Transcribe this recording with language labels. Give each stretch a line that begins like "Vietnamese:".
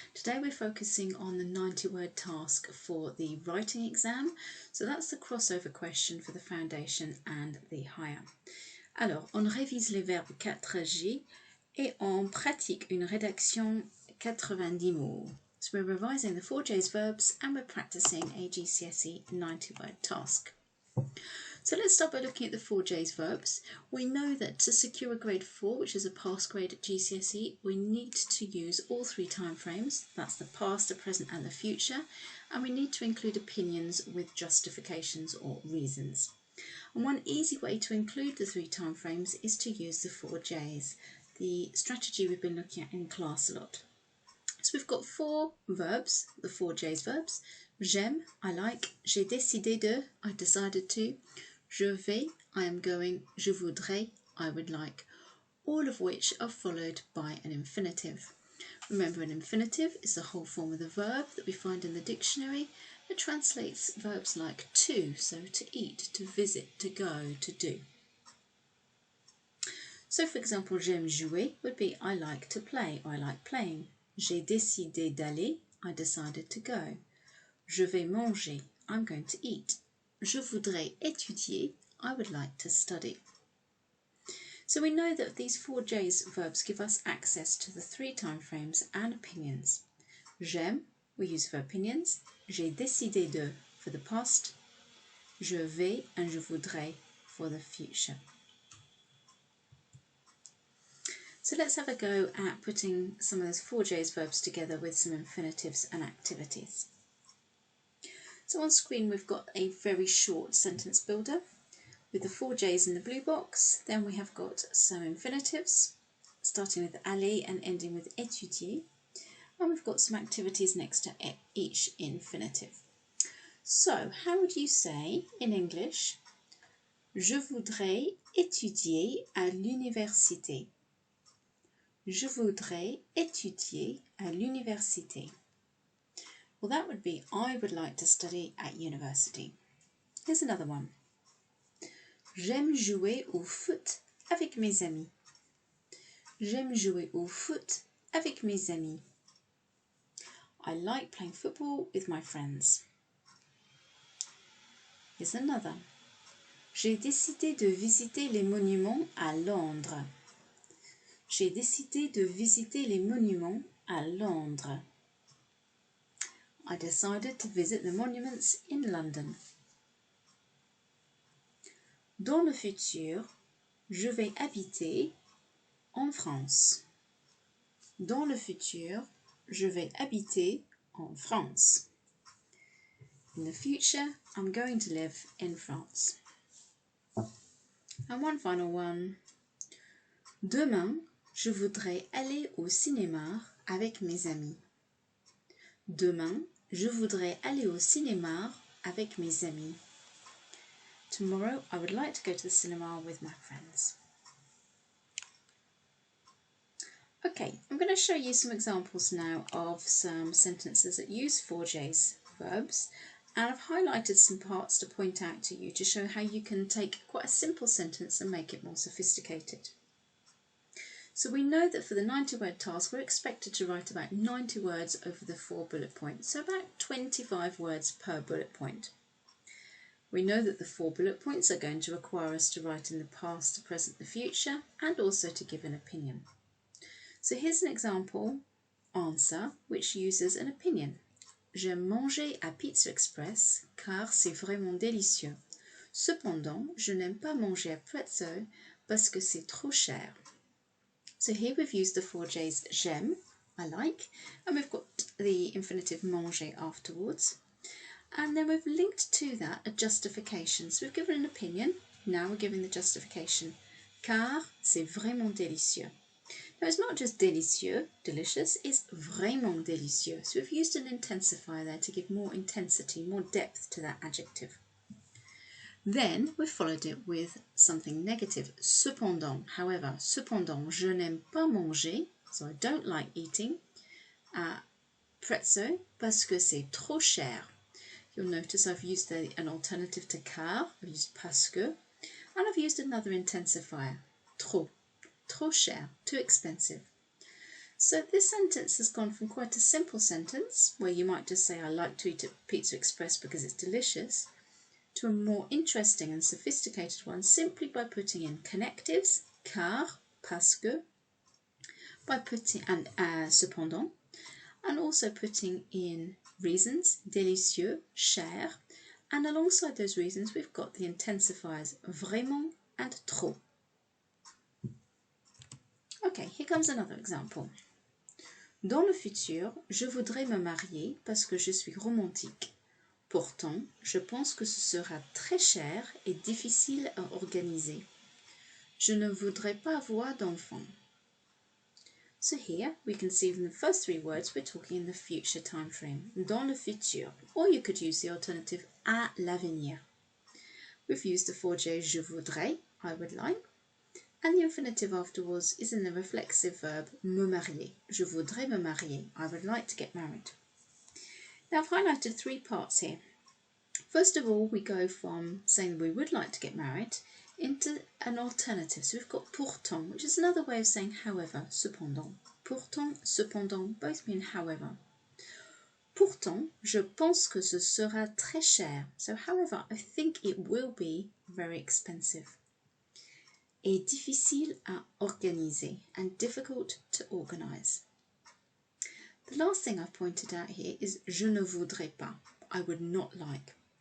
English: Today we're focusing on the 90-word task for the writing exam. So that's the crossover question for the foundation and the higher.
French: Alors, on révise les verbes 4G et on pratique une rédaction 90 mots.
English: So we're revising the 4J's verbs and we're practicing a GCSE 90-word task. So let's start by looking at the 4J's verbs. We know that to secure a grade 4, which is a pass grade at GCSE, we need to use all three time frames. That's the past, the present and the future. And we need to include opinions with justifications or reasons. And one easy way to include the three time frames is to use the 4J's, the strategy we've been looking at in class a lot. So we've got four verbs, the 4J's verbs.
French: J'aime,
English: I like.
French: J'ai décidé de,
English: I decided to.
French: Je vais,
English: I am going.
French: Je voudrais,
English: I would like. All of which are followed by an infinitive. Remember, an infinitive is the whole form of the verb that we find in the dictionary. It translates verbs like to, so to eat, to visit, to go, to do. So for example,
French: j'aime jouer
English: would be I like to play or I like playing.
French: J'ai décidé d'aller,
English: I decided to go.
French: Je vais manger,
English: I'm going to eat.
French: Je voudrais étudier,
English: I would like to study. So we know that these 4J's verbs give us access to the three time frames and opinions.
French: J'aime,
English: we use for opinions.
French: J'ai décidé de
English: for the past.
French: Je vais
English: and
French: je voudrais
English: for the future. So let's have a go at putting some of those 4J's verbs together with some infinitives and activities. So on screen we've got a very short sentence builder with the 4J's in the blue box. Then we have got some infinitives starting with aller and ending with étudier. And we've got some activities next to each infinitive. So how would you say in English,
French: je voudrais étudier à l'université? Je voudrais étudier à l'université.
English: Well, that would be I would like to study at university. Here's another one.
French: J'aime jouer au foot avec mes amis. J'aime jouer au foot avec mes amis.
English: I like playing football with my friends. Here's another.
French: J'ai décidé de visiter les monuments à Londres. J'ai décidé de visiter les monuments à Londres.
English: I decided to visit the monuments in London.
French: Dans le futur, je vais habiter en France. Dans le futur, je vais habiter en France.
English: In the future, I'm going to live in France. And one final one.
French: Demain, je voudrais aller au cinéma avec mes amis. Demain, je voudrais aller au cinéma avec mes amis.
English: Tomorrow, I would like to go to the cinema with my friends. Okay, I'm going to show you some examples now of some sentences that use 4J's verbs, and I've highlighted some parts to point out to you to show how you can take quite a simple sentence and make it more sophisticated. So we know that for the 90-word task, we're expected to write about 90 words over the 4 bullet points, so about 25 words per bullet point. We know that the 4 bullet points are going to require us to write in the past, the present, the future, and also to give an opinion. So here's an example answer which uses an opinion.
French: J'aime manger à Pizza Express car c'est vraiment délicieux. Cependant, je n'aime pas manger à Pretzel parce que c'est trop cher.
English: So here we've used the 4J's
French: j'aime,
English: I like, and we've got the infinitive manger afterwards. And then we've linked to that a justification. So we've given an opinion, now we're giving the justification.
French: Car c'est vraiment délicieux.
English: Now it's not just délicieux, delicious, it's
French: vraiment délicieux.
English: So we've used an intensifier there to give more intensity, more depth to that adjective. Then we've followed it with something negative.
French: Cependant,
English: however,
French: cependant, je n'aime pas manger,
English: so I don't like eating,
French: pretzel parce que c'est trop cher.
English: You'll notice I've used an alternative to car, I've used
French: parce que,
English: and I've used another intensifier, trop.
French: trop cher,
English: too expensive. So this sentence has gone from quite a simple sentence, where you might just say, I like to eat at Pizza Express because it's delicious, to a more interesting and sophisticated one simply by putting in connectives, car,
French: parce que,
English: by putting, and cependant, and also putting in reasons, délicieux, cher, and alongside those reasons we've got the intensifiers vraiment and trop. Okay, here comes another example.
French: Dans le futur, je voudrais me marier parce que je suis romantique. Pourtant, je pense que ce sera très cher et difficile à organiser. Je ne voudrais pas avoir d'enfant.
English: So here we can see from the first three words we're talking in the future time frame,
French: dans le futur,
English: or you could use the alternative
French: à l'avenir.
English: We've used the 4J
French: je voudrais,
English: I would like, and the infinitive afterwards is in the reflexive verb me marier.
French: Je voudrais me marier,
English: I would like to get married. Now I've highlighted three parts here. First of all, we go from saying we would like to get married into an alternative. So we've got pourtant, which is another way of saying however, cependant.
French: Pourtant, cependant,
English: both mean however.
French: Pourtant, je pense que ce sera très cher.
English: So however, I think it will be very expensive.
French: Et difficile à organiser,
English: and difficult to organize. The last thing I've pointed out here is
French: je ne voudrais pas,
English: I would not like.